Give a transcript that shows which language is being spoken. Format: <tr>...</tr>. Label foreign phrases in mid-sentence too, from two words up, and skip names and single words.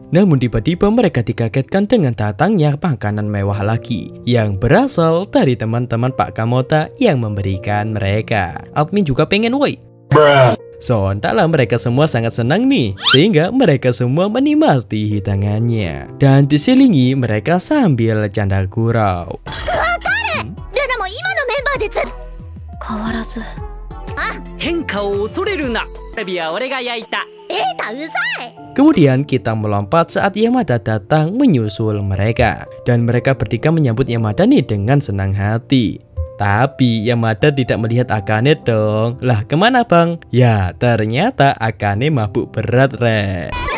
<id>Namun tiba-tiba mereka dikagetkan dengan datangnya makanan mewah lagi, yang berasal dari teman-teman Pak Kamota yang memberikan mereka. Admin juga pengen woi. Sontaklah mereka semua sangat senang nih, sehingga mereka semua menikmati hidangannya. Dan diselingi mereka sambil canda gurau.</id> <ja>ルナも今のメンバーで変わらず。変化を恐れるな。タビは俺が焼いた。うざい。</ja> <id>Kemudian kita melompat saat Yamada datang menyusul mereka. Dan mereka bertiga menyambut Yamada nih dengan senang hati. Tapi Yamada tidak melihat Akane dong. Lah kemana bang? Ya ternyata Akane mabuk berat rek.</id>